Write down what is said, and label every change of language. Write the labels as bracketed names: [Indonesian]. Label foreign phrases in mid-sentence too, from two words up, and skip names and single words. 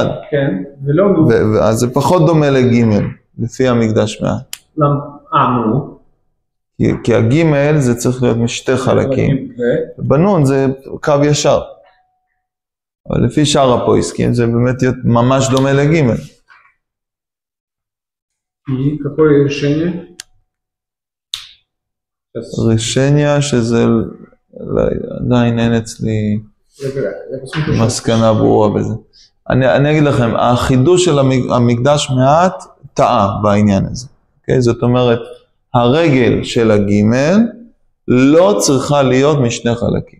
[Hebrew] כן, ולא נו. אז זה פחות דומה לגימל, לפי המקדש מעט. למה? נו. כי הגימל זה צריך להיות משתי חלקים. בנון זה קו ישר. אבל לפי שאר הפויסקים זה באמת ממש דומה לגימל. [Russian] какое решение? [Hebrew] решение שזה עדיין אין אצלי מסקנה ברורה בזה. אני אגיד לכם, החידוש של המקדש מעט טעה בעניין הזה. זאת אומרת, הרגל של הגימל לא צריכה להיות משני חלקים.